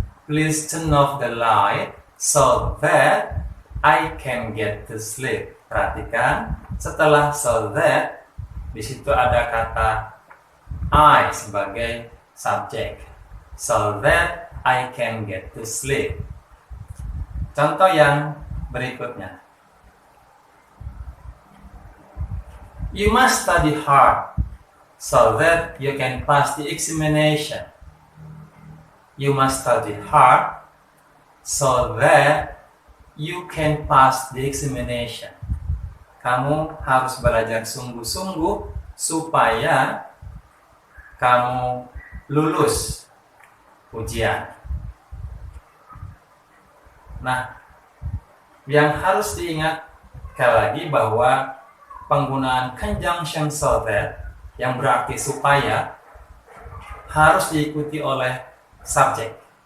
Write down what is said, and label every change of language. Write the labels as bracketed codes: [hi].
[en] Please turn off the light so that I can get to sleep. [id] Perhatikan, setelah so that, di situ ada kata I sebagai subjek. [en] So that I can get to sleep. [id] Contoh yang berikutnya. [en] You must study hard so that you can pass the examination. You must study hard so that you can pass the examination. [id] Kamu harus belajar sungguh-sungguh supaya kamu lulus ujian. Nah, yang harus diingat sekali lagi bahwa penggunaan conjunction so that yang berarti supaya harus diikuti oleh subjek.